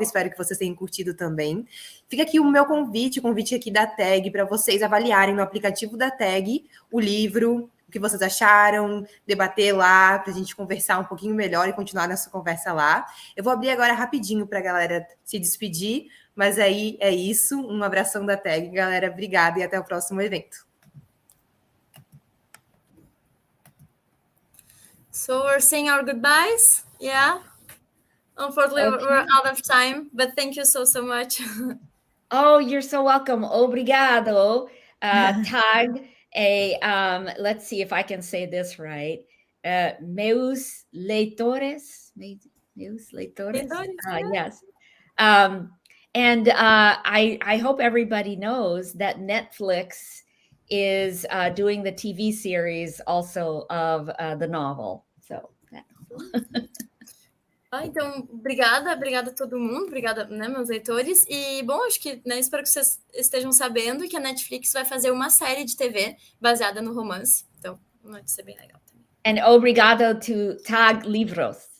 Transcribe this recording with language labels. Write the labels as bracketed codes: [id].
[pt] Espero que vocês tenham curtido também. Fica aqui o meu convite, o convite aqui da Tag, para vocês avaliarem no aplicativo da Tag o livro, o que vocês acharam, debater lá, para a gente conversar um pouquinho melhor e continuar nossa conversa lá. Eu vou abrir agora rapidinho para a galera se despedir, mas aí é isso. Um abração da Tag, galera. Obrigada e até o próximo evento. [en] So we're saying our goodbyes. Yeah. Unfortunately, we're out of time, but thank you so much. Oh, you're so welcome. Obrigado. Tag, let's see if I can say this right. [pt] Meus leitores. Meus leitores? Yes. [en] And I hope everybody knows that Netflix is doing the TV series also of the novel. So that novel. [pt] Então, obrigada a todo mundo, obrigada, né, meus leitores. E, bom, acho que, né, espero que vocês estejam sabendo que a Netflix vai fazer uma série de TV baseada no romance. Então, vai ser bem legal também. [en] And obrigado to Tag Livros.